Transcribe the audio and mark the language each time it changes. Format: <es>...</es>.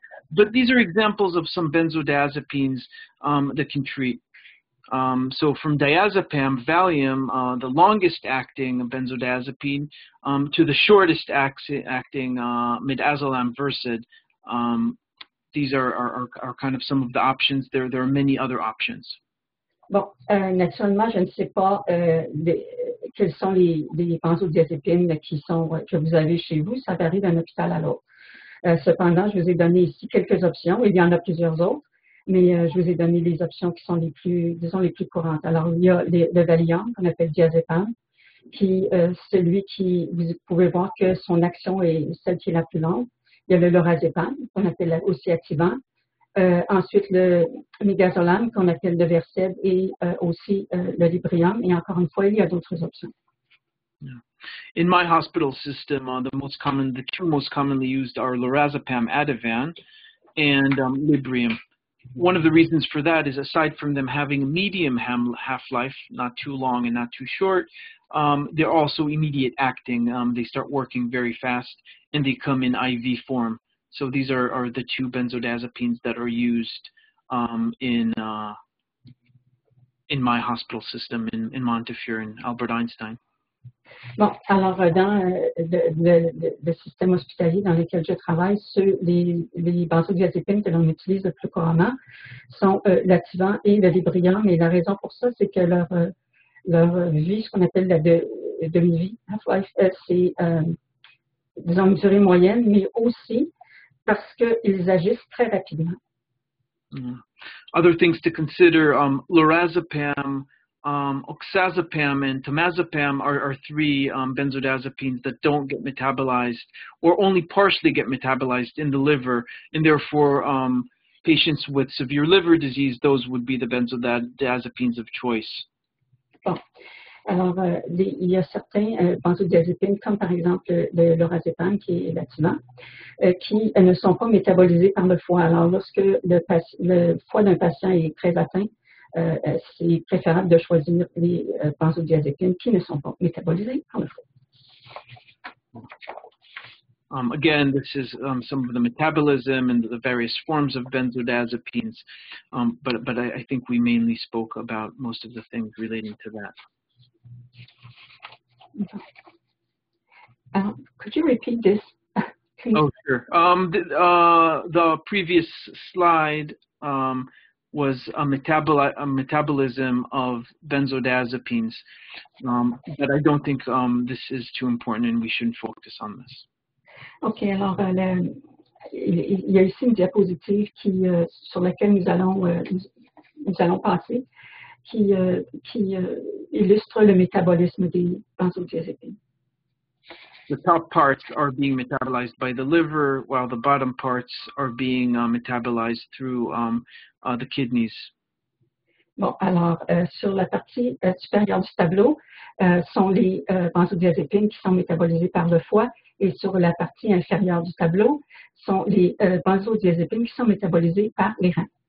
<en>But these are examples of some benzodiazepines that can treat. So from diazepam, Valium, the longest acting benzodiazepine, to the shortest acting midazolam, Versed. These are kind of some of the options. There are many other options.</en> <fr>Bon, naturellement, je ne sais pas quelles sont les benzodiazépines que vous avez chez vous. Ça varie d'un hôpital à l'autre. Cependant, je vous ai donné ici quelques options. Il y en a plusieurs autres, mais je vous ai donné les options qui sont les plus courantes. Alors, il y a le Valium, qu'on appelle diazépam, qui celui qui, vous pouvez voir que son action est celle qui est la plus longue. Il y a le lorazépam, qu'on appelle aussi activant. Ensuite, le midazolam, qu'on appelle le Versed, et aussi le Librium. Et encore une fois, il y a d'autres options.</fr> <en>Yeah. In my hospital system, the two most commonly used are lorazepam, Ativan, and Librium. One of the reasons for that is, aside from them having a medium half-life, not too long and not too short, they're also immediate acting. They start working very fast, and they come in IV form. So these are the two benzodiazepines that are used in my hospital system in Montefiore and Albert Einstein.</en> <fr>Bon, alors dans le système hospitalier dans lequel je travaille, les benzodiazépines que l'on utilise le plus couramment sont l'Ativan et le Librium. Et la raison pour ça, c'est que leur vie, ce qu'on appelle la demi-vie, c'est disons une durée moyenne, mais aussi parce qu'ils agissent très rapidement.</fr> <en>Other things to consider, lorazepam, oxazepam, and temazepam are three benzodiazepines that don't get metabolized or only partially get metabolized in the liver, and therefore patients with severe liver disease, those would be the benzodiazepines of choice.</en> <fr>Bon. Alors, il y a certains benzodiazépines, comme par exemple le lorazépam, qui est l'activant, qui ne sont pas métabolisés par le foie. Alors, lorsque le foie d'un patient est très atteint, c'est préférable de choisir les benzodiazépines qui ne sont pas métabolisés par le foie.</fr> <en>Again, this is some of the metabolism and the various forms of benzodiazepines, but I think we mainly spoke about most of the things relating to that. Could you repeat this? Oh, sure. The previous slide was a metabolism of benzodiazepines, but I don't think this is too important and we shouldn't focus on this.</en> <fr>OK, alors il y a ici une diapositive sur laquelle nous allons passer, qui illustre le métabolisme des benzodiazépines.</fr> <en>The top parts are being metabolized by the liver, while the bottom parts are being metabolized through the kidneys.</en> <fr>Bon, alors, sur la partie supérieure du tableau sont les benzodiazépines qui sont métabolisées par le foie, et sur la partie inférieure du tableau sont les benzodiazépines qui sont métabolisées par les reins.</fr>